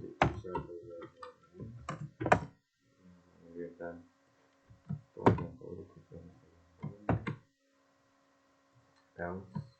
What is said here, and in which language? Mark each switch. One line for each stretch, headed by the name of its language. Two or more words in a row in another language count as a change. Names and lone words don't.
Turkish: bu yerdan doğrudan doğru kopyalamak. Else